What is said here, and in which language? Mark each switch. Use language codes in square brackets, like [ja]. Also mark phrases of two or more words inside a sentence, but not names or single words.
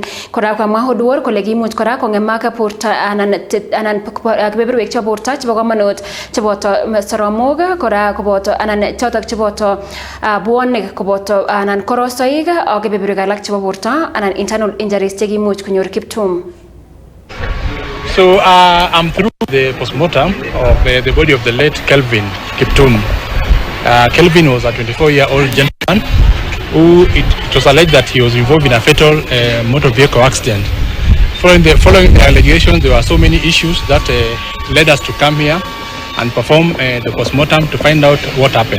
[kln] Kora kamwa Oduor kole kimuch kora kongemak borto anan kebeberwek chebo borto chebo komonut cheboto soromok kora koboto anan chotok cheboto buonik koboto anan korosoik ak kebeberwek alak chebo borto anan [en] internal injuries [kln] chekimuch konyor Kiptum. [en] So I'm through the postmortem of the body of the late Kelvin Kiptum. Kelvin was a 24-year-old gentleman who it was alleged that he was involved in a fatal motor vehicle accident. Following the allegations, there were so many issues that led us to come here and perform the postmortem to find out what happened.